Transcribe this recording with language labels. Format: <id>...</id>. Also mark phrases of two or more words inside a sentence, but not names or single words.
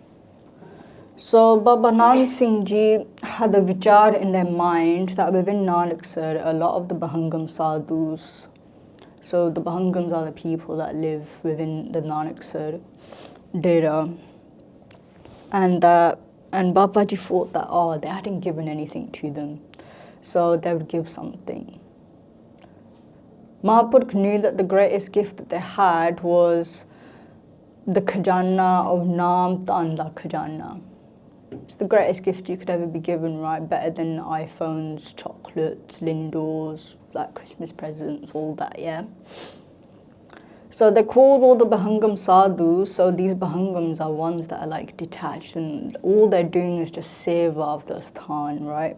<en>So Baba Nand Singh Ji had a vichar in their mind that within Nanaksar, a lot of the Bhangam sadhus, so the Bhangams are the people that live within the Nanaksar dera, and Babaji thought that, oh, they hadn't given anything to them, so they would give something. Mahaprabhu knew that the greatest gift that they had was the khajana of Naam Tanla khajana. It's the greatest gift you could ever be given, right? Better than iPhones, chocolates, lindors, like Christmas presents, all that, yeah? So they called all the Bhangam sadhus, so these Bhangams are ones that are like detached and all they're doing is just seva of the sthan, right?</en>